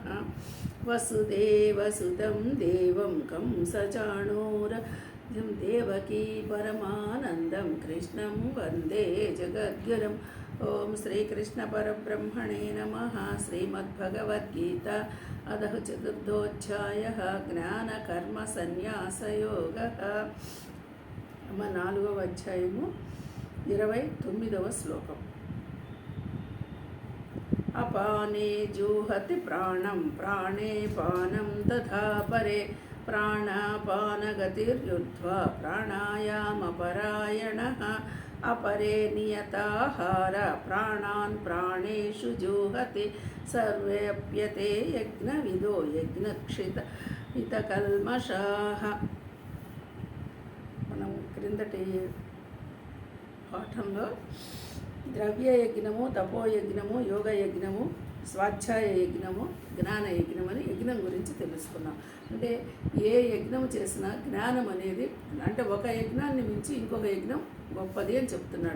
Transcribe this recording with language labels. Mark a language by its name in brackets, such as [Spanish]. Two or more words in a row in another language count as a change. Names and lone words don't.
[Sanskrit] वसुदेवसुतं देवं कंसचाणूरमर्दनं देवकी परमानन्दं कृष्णं वन्दे जगद्गुरुम्। ओम श्रीकृष्ण परब्रह्मणे नमः। श्रीमद्भगवद्गीता अधः चतुर्थोऽध्यायः ज्ञानकर्मसन्न्यासयोगः। [Telugu] 4వ అధ్యాయము 29వ శ్లోకం. [Sanskrit] అపానే జూహతి ప్రాణం ప్రాణే పానం తథా పరే ప్రాణాపానగతిర్యుద్ధ్వా ప్రాణాయామపరాయణః अपरे नियताहार प्राणान् प्राणेषु जुहति सर्वेऽप्यते यज्ञविदो यज्ञक्षितकल्मषाः. [Telugu] మనం క్రిందటి పాఠంలో ద్రవ్య యజ్ఞము, తపోయజ్ఞము, యోగ యజ్ఞము, స్వాధ్యాయ యజ్ఞము, జ్ఞాన యజ్ఞం అని యజ్ఞం గురించి తెలుసుకున్నాం. అంటే ఏ యజ్ఞం చేసినా జ్ఞానం అనేది, అంటే ఒక యజ్ఞాన్ని మించి ఇంకొక యజ్ఞం గొప్పది అని చెప్తున్నాడు.